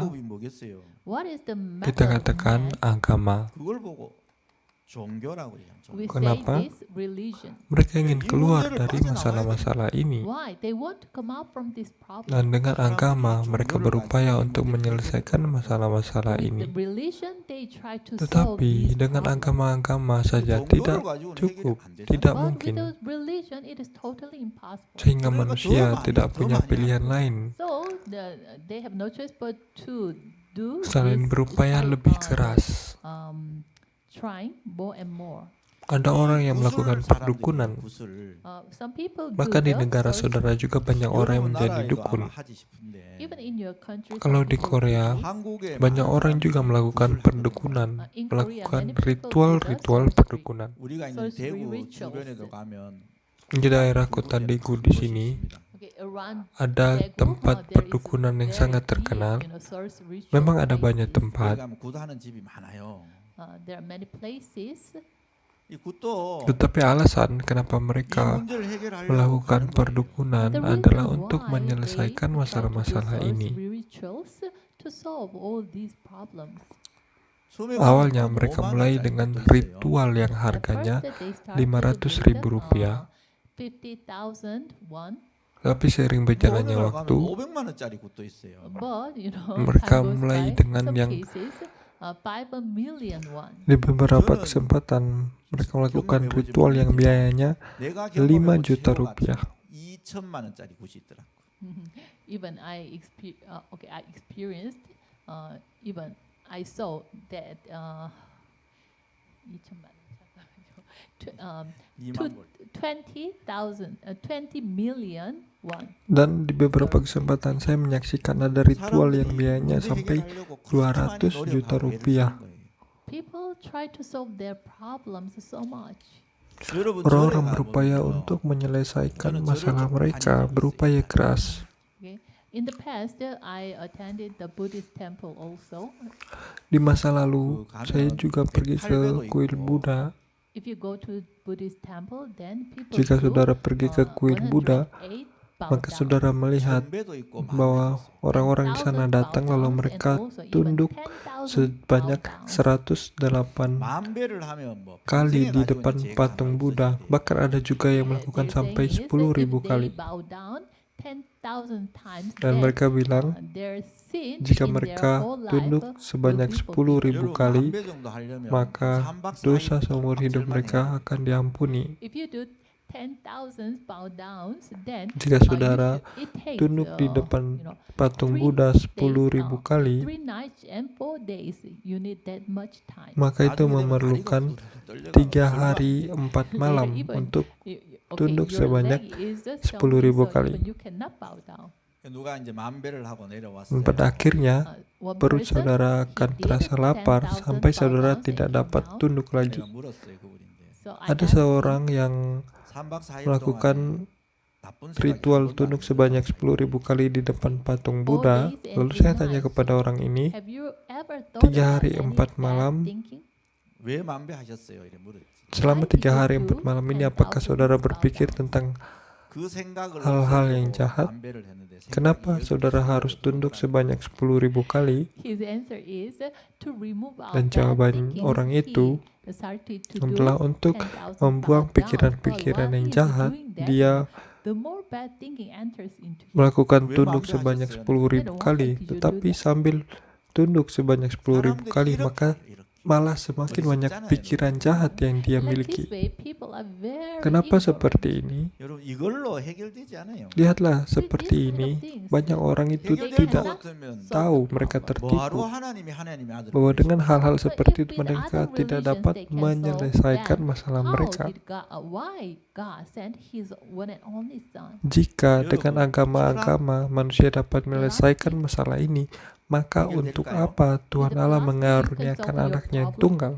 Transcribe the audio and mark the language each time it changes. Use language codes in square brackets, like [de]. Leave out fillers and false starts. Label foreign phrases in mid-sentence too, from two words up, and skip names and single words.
[en] What is the [id] Kita [en] method [id] katakan [en] man? [id] agama. [ko] 그걸 보고 종교라고 해요. [en] We [id] Kenapa? [en] say this religion. [id] Mereka ingin keluar dari masalah-masalah ini. [en] Why? They want to come out from this problem. [id] Dan dengan agama, mereka berupaya untuk menyelesaikan masalah-masalah [en] With the [id] ini. [en] religion, they try to solve [id] Tetapi [en] these [id] dengan [en] problems. [id] agama-agama saja tidak cukup, tidak [en] But [id] mungkin. [en] without religion, it is totally impossible. [id] Sehingga manusia tidak punya pilihan lain [en] So they have no choice but to do [id] selain [en] this [id] berupaya [en] type [id] lebih [en] of, [id] keras. [en] trying more and more. [id] Ada orang yang melakukan perdukunan. [en] Some people [id] Maka [en] do [id] di negara [en] those. [id] saudara juga banyak orang yang menjadi dukun. [en] Even in your country, [id] Kalau [en] some [id] di [en] people [id] Korea, [en] do. [id] banyak orang juga melakukan perdukunan, [en] In Korea, [id] melakukan [en] many people [id] ritual-ritual [en] do the [id] perdukunan. [ko] 우리가 있는 [en] sorcery [ko] 대구 [en] rituals. [ko] 주변에도 가면 [id] Di daerah kota Daegu di sini [en] Okay, around [id] ada [en] Daegu, [id] tempat [en] there is [id] perdukunan yang [en] very [id] sangat [en] deep, [id] terkenal. [en] sorcery ritual [id] Memang ada banyak [en] places. [id] tempat, [ko] 가면 굿하는 집이 많아요. [en] There are many places. [ko] 이 굿도 [id] tetapi alasan kenapa [ko] 이 [id] mereka [ko] 문제를 해결하려고 [id] melakukan [ko] 하는 거예요. [id] perdukunan [en] The reason [id] adalah untuk [en] why [id] menyelesaikan [en] they try to do [id] masalah-masalah ini. [en] sorcery rituals to solve all these problems. [ko] 처음에 [id] Awalnya [ko] 가면 [id] mereka [ko] 5만 [id] mulai [ko] 원짜리 [id] dengan [ko] 굿도 있어요. [id] ritual yang [en] At [id] harganya [en] first, they started [id] 500.000 [en] with, [id] rupiah. [en] 50,000 won, [id] Tapi seiring berjalannya [ko] 어느 날 [id] waktu, [ko] 가면 500만 원짜리 굿도 있어요. [en] but [id] Mereka [en] time goes [id] mulai [en] by, [id] dengan [en] some [id] yang [en] cases, 5 million won. [id] di beberapa kesempatan mereka melakukan ritual yang biayanya [ko] 내가 [id] 5 [ko] 경험해본 [id] juta [ko] 최고 [id] rupiah. [ko] 가치 2천만 원짜리 굿이 있더라. [en] Even I experienced, even I saw that [ko] 2천만 원, 잠깐만요. 2만 불. [en] 20 million won. [id] Dan di beberapa kesempatan saya menyaksikan ada ritual yang biayanya sampai 200 juta rupiah. [en] People try to solve their problems so much. [id] Orang-orang berupaya untuk menyelesaikan masalah mereka, berupaya keras. [en] Okay. In the past, I attended the Buddhist temple also. [id] Di masa lalu, saya juga pergi ke kuil Buddha. [en] If you go to Buddhist temple, then people [id] Jika [en] do, [id] saudara pergi ke kuil Buddha, [en] 108 bow [id] Maka [en] down. [id] saudara melihat [ko] 전배도 있고 [id] bahwa [ko] 만배도 있어요. [id] orang-orang di sana datang lalu mereka tunduk sebanyak 108 [ko] 만배를 하면 뭐 [id] kali [ko] 평생에 [id] di [ko] 가지고 [id] depan [ko] 있는 죄가 [id] patung [ko] 하나 [id] Buddha. [ko] 없어지게 돼요. [id] Bahkan ada juga yang melakukan sampai 10.000 kali. Dan mereka bilang, jika mereka tunduk sebanyak 10.000 [ko] 여러분 [id] kali, [ko] 만배 정도 하려면 [id] maka [ko] 3박 4일 [id] dosa seumur hidup [ko] 빡칠만 [id] mereka [ko] 해야 돼요. [id] akan diampuni. Jika Jika saudara tunduk di depan patung Buddha 10.000 kali, maka itu [ko] 나중에 되면 [id] memerlukan [ko] 다리가 떨려가 [id] 3 hari 4 malam untuk tunduk sebanyak 10.000 kali. [ko] 누가 이제 만배를 하고 내려왔어요. [id] Pada akhirnya, perut saudara akan terasa lapar sampai saudara tidak dapat tunduk lagi. [ko] 내가 물었어요 그분인데. [id] Ada seorang yang [ko] 3박 4일 [id] melakukan [ko] 나쁜 생각이 [id] ritual [ko] 한 번도 [id] tunduk [ko] 안 들어요. [id] sebanyak 10.000 kali di depan patung Buddha. Lalu saya tanya kepada orang ini, 3 hari 4 malam, [ko] 왜 만배하셨어요? 이래 물었지. [id] selama 3 hari 4 malam ini apakah saudara berpikir tentang [ko] 그 생각을 [id] hal-hal [ko] 없애려고 [id] yang jahat? [ko] 만배를 했는데 생각이 [id] kenapa [ko] 이렇게 [id] saudara harus tunduk sebanyak 10.000 kali? Dan jawaban orang itu adalah untuk membuang pikiran-pikiran yang jahat. Dia melakukan tunduk sebanyak 10.000 kali, tetapi sambil tunduk sebanyak 10.000 kali, maka malah semakin banyak pikiran jahat yang dia miliki. Kenapa seperti ini? [ko] 여러분 이걸로 해결되지 않아요. [id] Lihatlah, seperti ini banyak orang itu [ko] 해결될 것 [id] tidak [ko] 같으면 [id] tahu, mereka [ko] 뭐하러 [id] tertipu [ko] 하나님이 하나님의 아들을 [id] bahwa dengan [ko] 보내셨어요? [id] hal-hal seperti itu mereka tidak dapat menyelesaikan masalah mereka. Jika dengan agama-agama manusia dapat menyelesaikan masalah ini, maka untuk apa Tuhan Allah mengaruniakan anaknya yang tunggal?